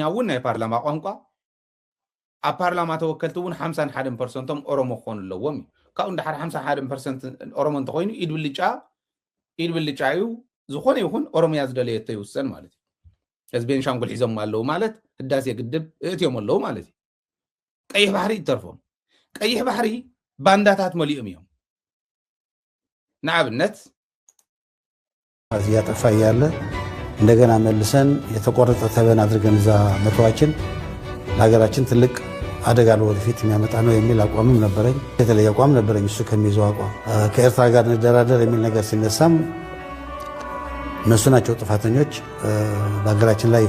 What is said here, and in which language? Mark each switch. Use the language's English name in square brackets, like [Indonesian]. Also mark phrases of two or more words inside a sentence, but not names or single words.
[Tigrinya] እውን ናይ ፓርላማ ቋንቋ ኣብ ፓርላማ ተወከልቲ እውን 51% ኦሮሞ ክኾኑ ኣለዎም እዩ ካብኡ እንድሓር 51% ኦሮሞ እንተኮይኑ ኢድ ብልጫ እዩ ዝኾነ ይኹን ኦሮምያ ዝደለየቶ ይውሰን ማለት እዩ እዚ ቤንሻንጉል ሒዞም ኣለዉ ማለት ህዳሴ ግድብ እትዮም ኣለዉ ማለት እዩ ቀይሕ ባሕሪ ይተርፎም ቀይሕ ባሕሪ ባንዳታት መሊኦም እዮም ንኣብነት [Amharic] እያጠፋ እያለ እንደገና መልሰን የተቆረጠ ተበን አድርገን እዛ መተዋችን ለሀገራችን ትልቅ አደጋ ለወደፊት የሚያመጣ ነው የሚል አቋምም ነበረኝ። የተለየ አቋም ነበረኝ እሱ ከሚይዘው አቋም። ከኤርትራ ጋር እንደራደር የሚል ነገር ሲነሳም እነሱ ናቸው ጥፋተኞች፣ በሀገራችን ላይ